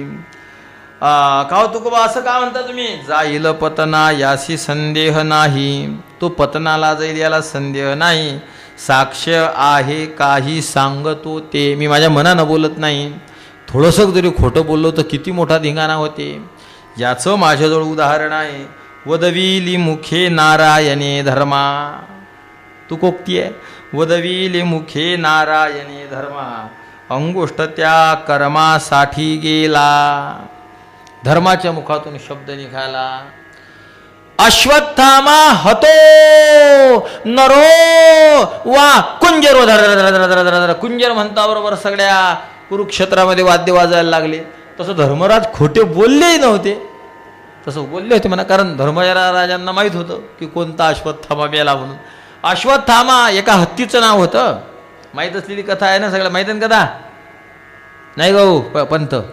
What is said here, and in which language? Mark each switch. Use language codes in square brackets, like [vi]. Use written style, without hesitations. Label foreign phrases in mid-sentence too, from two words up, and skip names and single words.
[mr] का हो तुकोबा असं का म्हणता तुम्ही? जाईल पतना यासी संदेह नाही, तो पतनाला जाईल याला संदेह नाही. साक्ष आहे काही सांगतो ते, मी माझ्या मनानं बोलत नाही. थोडंसं जरी खोटं बोललो तर किती मोठा धिंगाणा होते. याचं माझ्याजवळ उदाहरण आहे. वदविली मुखे नारायणे धर्मा. तुकोक्ती आहे, वदविली मुखे नारायणे धर्मा, अंगुष्ठ त्या कर्मासाठी गेला. धर्माच्या मुखातून शब्द निघाला. [sa] अश्वत्थामा हतो नरो वा कुंजरो. [mr] धर कुंजर म्हणता बरोबर सगळ्या कुरुक्षेत्रामध्ये वाद्य वाजायला लागले. तसं धर्मराज खोटे बोललेही नव्हते, तसं बोलले होते म्हणा, कारण धर्मराजांना माहीत होतं की कोणता अश्वत्थामा मेला म्हणून. अश्वत्थामा एका हत्तीचं नाव होतं. माहीत असलेली कथा आहे ना, सगळं माहीत आहे कथा नाही गाऊ पंथ.